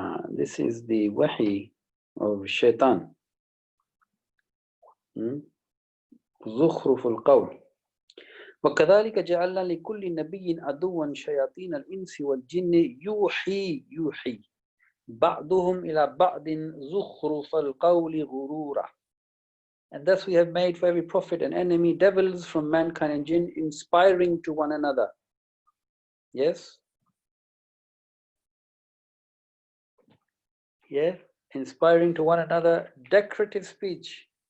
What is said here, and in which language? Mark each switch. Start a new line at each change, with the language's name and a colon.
English: This is the wahi of shaitan.
Arabic: زخرف القول وكذلك جعلنا لكل نبي عدوا شياطين الإنس والجن يوحي بعضهم إلى بعض زخرف القول غرورا.
English: And thus we have made for every prophet an enemy, devils from mankind and jinn, inspiring to one another. Yes? Yes? Inspiring to one another, decorative speech.